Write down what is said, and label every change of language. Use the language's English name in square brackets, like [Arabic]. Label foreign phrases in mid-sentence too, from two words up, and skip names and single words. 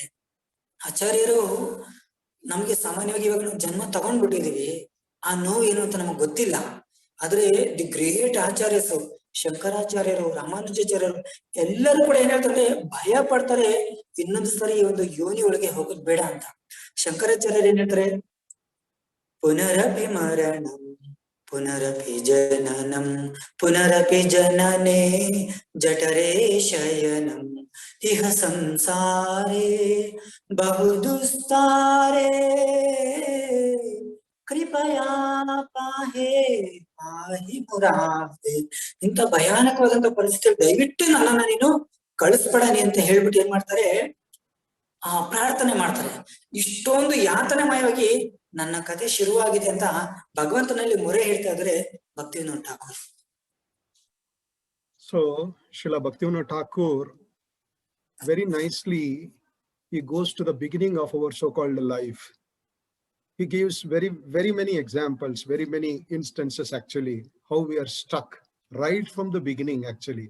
[Kannada] ಆಚಾರ್ಯರು ನಮ್ಗೆ ಸಾಮಾನ್ಯವಾಗಿ ಇವಾಗ ನಾವು ಜನ್ಮ ತಗೊಂಡ್ಬಿಟ್ಟಿದೀವಿ, ಆ ನೋವು ಏನು ಅಂತ ನಮಗ್ ಗೊತ್ತಿಲ್ಲ. ಆದ್ರೆ [English] the great Acharyas, [Kannada] ಶಂಕರಾಚಾರ್ಯರು, ರಾಮಾನುಜಾಚಾರ್ಯರು ಎಲ್ಲರೂ ಕೂಡ ಏನ್ ಹೇಳ್ತಾರೆ, ಭಯ ಪಡ್ತಾರೆ ಇನ್ನೊಂದು ಸರಿ ಈ ಒಂದು ಯೋನಿ ಒಳಗೆ ಹೋಗೋದ್ ಬೇಡ ಅಂತ. ಶಂಕರಾಚಾರ್ಯರು ಏನ್ ಹೇಳ್ತಾರೆ, [Sanskrit] ಪುನರಪಿ ಮರಣಂ ಪುನರಪಿ ಜನನಂ ಪುನರಪಿ ಜನನೇ ಜಠರೇ ಶಯನಂ ಇಹ ಸಂಸಾರೇ ಬಹುದುಸ್ತಾರೇ ಕೃಪಯಾ ಪಾಹಿ ಮುರಾರೇ. [Kannada] ಇಂಥ ಭಯಾನಕವಾದಂತ ಪರಿಸ್ಥಿತಿ, ದಯವಿಟ್ಟು ನನ್ನನ್ನ ನೀನು ಕಳಿಸ್ಬೇಡನಿ ಅಂತ ಹೇಳ್ಬಿಟ್ಟು ಏನ್ ಮಾಡ್ತಾರೆ, ಪ್ರಾರ್ಥನೆ ಮಾಡ್ತಾರೆ. ಇಷ್ಟೊಂದು ಯಾತನೆಮಯವಾಗಿ ನನ್ನ ಕಥೆ ಶುರುವಾಗಿದೆ ಅಂತ ಭಗವಂತನಲ್ಲಿ ಮೊರೆ ಹೇಳ್ತಾ ಇದ್ರೆ ಭಕ್ತಿವಿನೋದ್ ಠಾಕೂರ್. [English] So Srila Bhaktivinoda Thakur very nicely, he goes to the beginning of our so-called life. He gives very many examples, very many instances actually, how we are stuck right from the beginning actually.